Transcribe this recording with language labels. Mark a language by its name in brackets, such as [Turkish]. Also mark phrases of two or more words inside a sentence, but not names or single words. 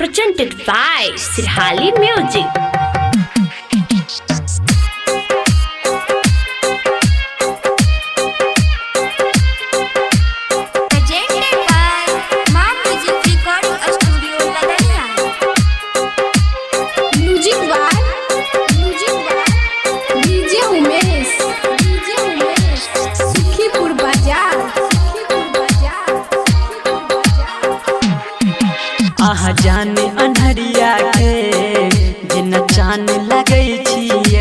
[English] presented by Sirhali Music. Presented by Mom Music Recording Studio, Ladania. music by DJ Umesh Sukhipur Bazar [Maithili] आहा जाने अन्हरिया के जेना चान लगै छियै।